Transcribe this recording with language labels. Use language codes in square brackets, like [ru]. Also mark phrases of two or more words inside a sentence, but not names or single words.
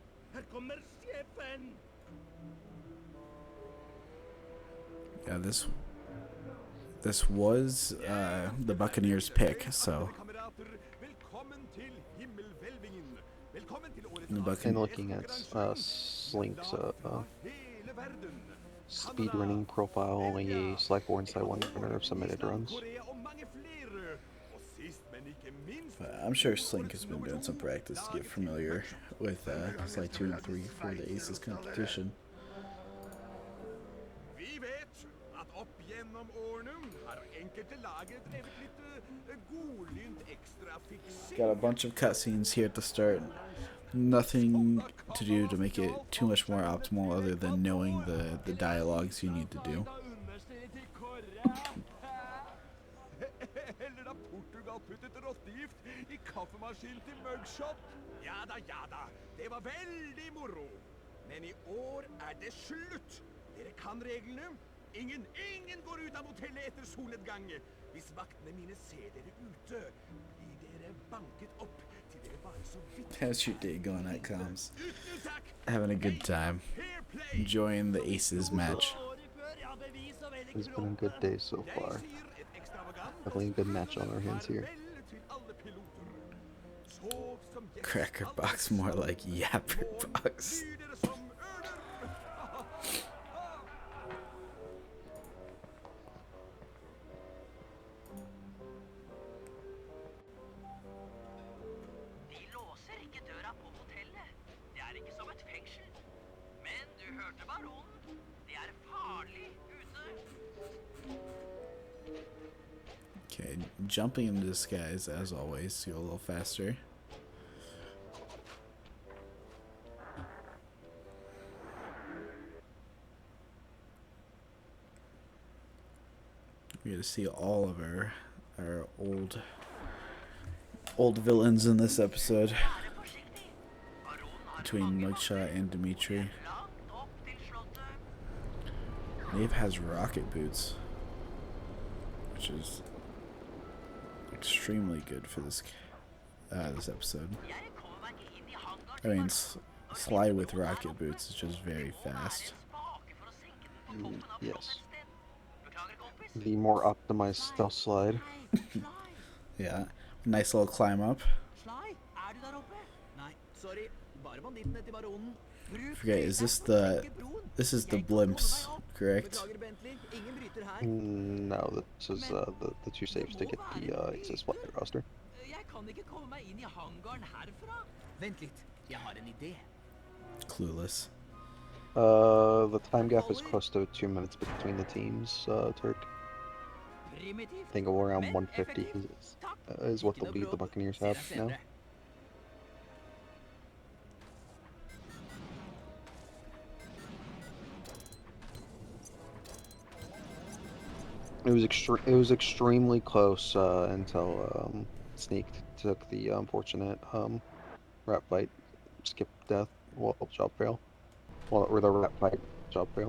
[no] Her kommer sjefen! [en] Yeah, this was the Buccaneers' pick, so [no] Kamerater, velkommen til himmelhvelvingen. Velkommen til årets [en] The And Buccaneers. looking at Slink's [no] hele verden. [en] speedrunning profile, a Sly 4 and Sly 1 runner of submitted runs. [no] Korea og mange flere. Og sist, men ikke minst, [en] But I'm sure Slink has been doing some practice to get familiar with Slide 2 and 3 for the ACES competition. [no] vi vet at opp gjennom årene har enkelte laget drevet litt godlynt ekstra fiksing. [en] Got a bunch of cutscenes here at the start. Nothing to do to make it too much more optimal other than knowing the dialogues you need to do. [no] Eller da Portugal puttet rottegift i kaffemaskinen til Mugshot. Ja da, det var veldig moro. Men i år er det slutt. Dere kan reglene. Ingen går ut av hotellet etter solnedgang. Hvis vaktene mine ser dere ute, blir dere banket opp til dere bare så vidt. [en] How's your day going at comms? Having a good time. Enjoying the ACES match. It's been a good day so far. Definitely a good match on our hands here. Cracker box, more like yapper box. [no] De låser ikke døra på hotellet. Det er ikke som et fengsel. Men du hørte baronen. Det er farlig ute. [en] Okay, jumping into the skies as always, go a little faster. We get to see all of our old villains in this episode [no] Vær forsiktig. Baronen har [en] between [no] mange [en] Mugshot and Dimitri. [no] langt opp til slottet. [en] Nave has rocket boots, which is extremely good for this episode. [no] Jeg kommer meg ikke inn i hangaren [en] I [no] til [en] mean, [no] baronen. [en] Sly with rocket boots is just very fast. Yes. The more optimized stealth slide. Yeah, nice little climb up. [no] Sly, er du der oppe? Nei, sorry. Bare bandittene til baronen. [en] I forget, is this this is the blimps, correct? [no] Beklager, Bentley. Ingen bryter her. [en] No, this is the two saves to get the ACES flight roster. [no] Jeg kan ikke komme meg inn i hangaren herfra. Vent litt. Jeg har en idé. [en] Clueless. The time gap is close to 2 minutes between the teams, Turk. [no] Primitivt. [en] I think around [no] men [en] 150 [no] effektivt. Takk. [en] is what [no] Ikke [en] the [no] noe [en] lead the [no] bråk. [en] Buccaneers [no] Ser [en] have [no] deg [en] now. [no] senere. [en] It was extremely close until Sneak took the unfortunate rat fight, skip death, job fail, or the rat fight job fail.